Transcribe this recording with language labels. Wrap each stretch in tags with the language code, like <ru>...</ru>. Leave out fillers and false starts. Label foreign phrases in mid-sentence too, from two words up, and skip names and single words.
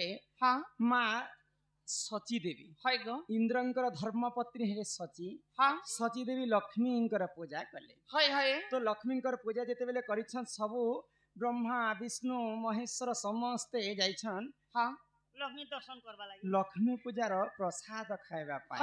<or>ହଁ ମା ସଚୀ ଦେବୀ</or> <bn>হয় গো</bn> <or>ଇନ୍ଦ୍ରଙ୍କର ଧର୍ମପତ୍ନୀ ହେଲେ ସଚୀ ହଁ ସଚୀ ଦେବୀ ଲକ୍ଷ୍ମୀଙ୍କର ପୂଜା କଲେ</or> <bn>হয় হয়</bn> <or>ତ ଲକ୍ଷ୍ମୀଙ୍କର ପୂଜା ଯେତେବେଳେ କରିଛନ୍ ସବୁ ବ୍ରହ୍ମା ବିଷ୍ଣୁ ମହେଶ୍ୱର ସମସ୍ତେ ଯାଇଛନ୍ ହଁ ଲକ୍ଷ୍ମୀ ଦର୍ଶନ କରବା ଲାଗି ଲକ୍ଷ୍ମୀ ପୂଜାର ପ୍ରସାଦ ଖାଇବା ପାଇଁ</or>